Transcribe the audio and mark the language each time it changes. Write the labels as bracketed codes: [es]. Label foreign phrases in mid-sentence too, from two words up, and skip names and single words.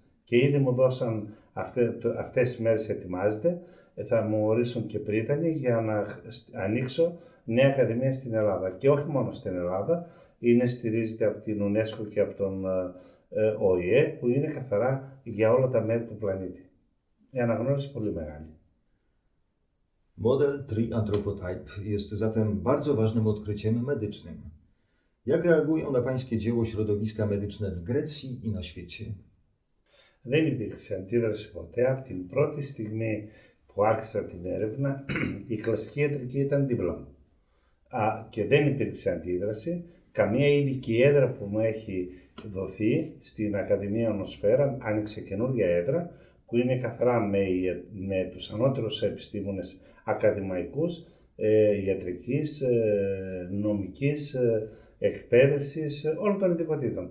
[el] Και ήδη μου δώσαν, αυτές τις μέρες ετοιμάζεται, θα μου ορίσουν και πρίτανη για να ανοίξω νέα ακαδημία στην Ελλάδα. Και όχι μόνο στην Ελλάδα, στηρίζεται από την UNESCO και από τον ΟΗΕ, που είναι καθαρά για όλα τα μέρη του πλανήτη. Η αναγνώριση πολύ μεγάλη. [pl] Model Tree Anthropotype jest zatem bardzo ważnym odkryciem medycznym. Jak reagują na pańskie dzieło środowiska medyczne w Grecji i na świecie? [el] Δεν υπήρξε αντίδραση ποτέ. Από την πρώτη στιγμή που άρχισα την έρευνα, η κλασική ιατρική ήταν δίπλα μου. Και δεν υπήρξε αντίδραση. Καμία ειδική έδρα που μου έχει δοθεί στην Ακαδημία Ονοσφαίρα, άνοιξε καινούργια έδρα, που είναι καθαρά με τους ανώτερους επιστήμονες ακαδημαϊκούς, ιατρικής, νομικής, εκπαίδευσης, όλων των ειδικοτήτων.